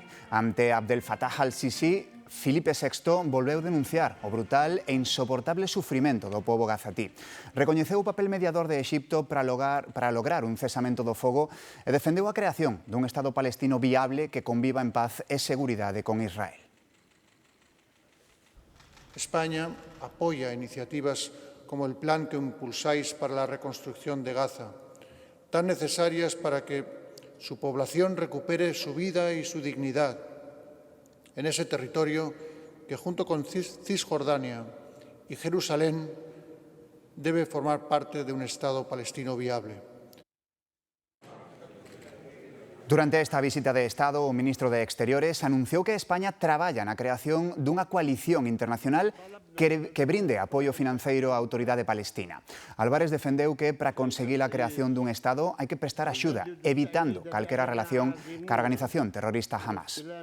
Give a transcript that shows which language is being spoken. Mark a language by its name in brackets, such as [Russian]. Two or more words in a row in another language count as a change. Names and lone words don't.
[Galician] Ante Abdel Fattah al-Sisi, Filipe VI volveu denunciar o brutal e insoportable sufrimento do pobo gazatí. Recoñeceu o papel mediador de Exipto para lograr un cesamento do fogo e defendeu a creación dun Estado palestino viable que conviva en paz e seguridade con Israel. [Spanish] España apoya iniciativas como el plan que impulsáis para la reconstrucción de Gaza, tan necesarias para que su población recupere su vida y su dignidad en ese territorio que, junto con Cisjordania y Jerusalén, debe formar parte de un Estado palestino viable. [Galician] Durante esta visita de Estado, o ministro de Exteriores anunciou que España traballa na creación dunha coalición internacional que brinde apoio financeiro á autoridade palestina. Álvarez defendeu que para conseguir a creación dun Estado hai que prestar axuda, evitando calquera relación ca organización terrorista Hamás.